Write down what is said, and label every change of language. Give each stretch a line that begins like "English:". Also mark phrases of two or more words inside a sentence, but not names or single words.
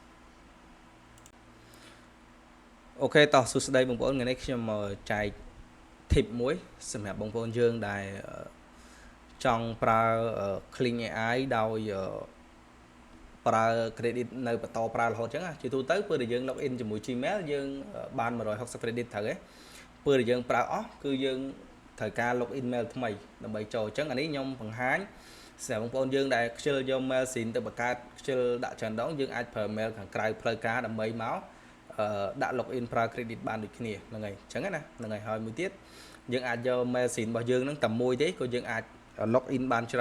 Khmer: អូខេតោះសួស្តីបងប្អូនថ្ងៃនេះខ្ញុំមកចែក tip មួយសម្រាប់បងប្អូនយើងដែលចង់ប្រើ Clean AI ដោយប្រើ credit នៅបន្តប្រើរហូតអញ្ចឹងជាទូទៅពេលដែលយើង
English: log in
Khmer: ជាមួយ Gmail យើងបាន160 credit ត្រូវទេពេលដែលយើងប្រើអស់គឺយើងត្រូវការ
English: log in mail
Khmer: ថ្មីដើម្បីចូលអញ្ចឹងអានេះខ្ញុំបង្ហាញសម្រាប់បងប្អូនយើងដែល ខ្ជិលយក mail ស៊ីនទៅបង្កើតខ្ជិលដាក់ច្រើនដងយើងអាចប្រើ mail ខាងក្រៅផ្លូវការដើម្បីមកដាក់
English: log in
Khmer: ប្រើ credit បានដូចគ្នាហ្នឹងហើយអញ្ចឹងណាហ្នឹងហើយហើយមួយទៀតយើងអាចយក mail ស៊ីនរបស់យើងហ្នឹងតែមួយទេក៏យើងអាច
English: log in
Khmer: បានច្រើន